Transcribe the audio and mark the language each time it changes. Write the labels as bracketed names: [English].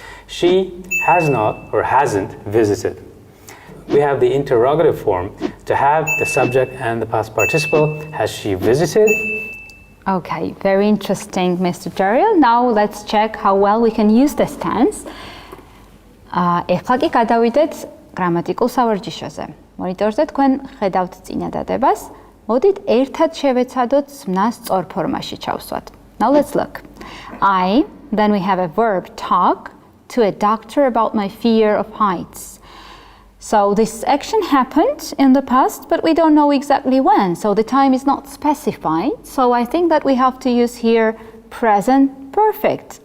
[English] She has not or hasn't visited. We have the interrogative form, to have the subject and the past participle. Has she visited? Okay, very interesting, Mr. Daryl. Now let's check how well we can use this tense. [Georgian] ეხლა კი გადავიდეთ გრამატიკულ სავარჯიშოზე. მონიტორზე თქვენ ხედავთ წინადადებას. მოდით ერთად შევეცადოთ ზმნას სწორ ფორმაში ჩავსვათ. [English] Now let's look. I, then we have a verb talk to a doctor about my fear of heights. So this action happened in the past, but we don't know exactly when. So the time is not specified. So I think that we have to use here present perfect.